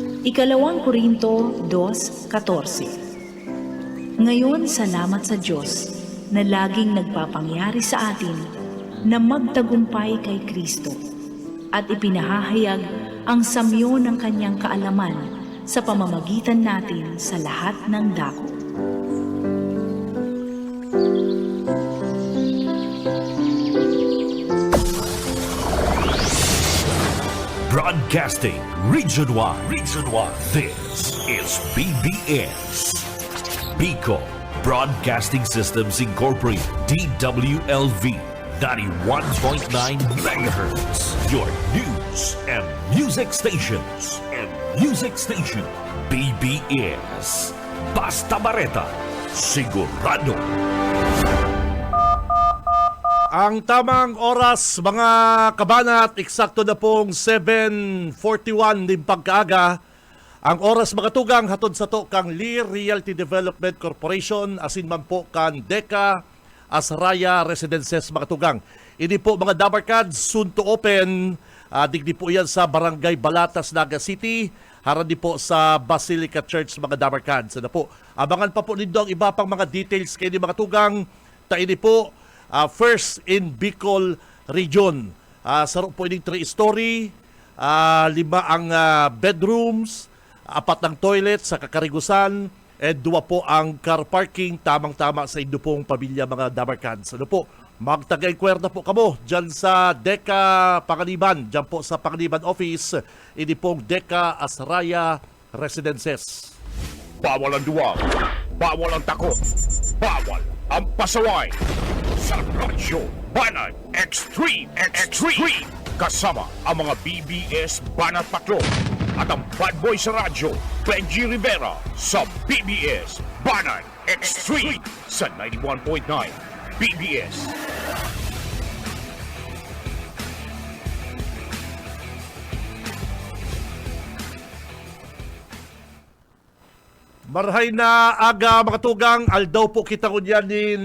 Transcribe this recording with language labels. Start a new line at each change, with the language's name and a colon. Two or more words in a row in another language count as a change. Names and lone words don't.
Filipino: Ikalawang Korinto 2:14. Ngayon, salamat sa Diyos na laging nagpapangyari sa atin na magtagumpay kay Kristo at ipinahahayag ang samyo ng kanyang kaalaman sa pamamagitan natin sa lahat ng dako.
English: Broadcasting Region 1. This is BBS. Bicol Broadcasting Systems Incorporated. DWLV 91.9 MHz. Your news and music stations.
Bikol: BBS. Basta Bareta. Sigurado. Ang tamang oras, mga kabanat, eksakto na pong 7:41 din pagkaaga. Ang oras mga tugang hatod sa to kang Lear Realty Development Corporation, asin man po kan Deca Asraya Residences mga tugang. Ini po mga Dabarkads,
English: soon to open.
Bikol: Digdi po yan sa Barangay Balatas, Naga City. Harap di po sa Basilica Church mga Dabarkads. Ano po? Abangan pa po nindo ang iba pang mga details kayo mga tugang. Taini po
English: first in Bicol Region.
Bikol: Saro po ining 3-story, 5 ang bedrooms, 4 ang toilet sa kakarigusan, and 2 po ang
English: car parking,
Bikol: tamang-tama sa inyo pong pamilya mga Dabarkads. Ano po, magtagay kwerda po kamo dyan sa Deca Panganiban, dyan po sa Panganiban Office, ini pong Deca Asraya Residences.
Filipino: Bawal ang duwag, bawal ang takot, bawal ang pasaway. Sa Radyo Banat Extreme kasama ang mga BBS Banat Patrol at ang bad boy sa radyo, Benji Rivera sa BBS Banat Extreme sa 91.9 BBS.
Bikol: Marhay na aga mga tugang, aldaw po kita kunyanin.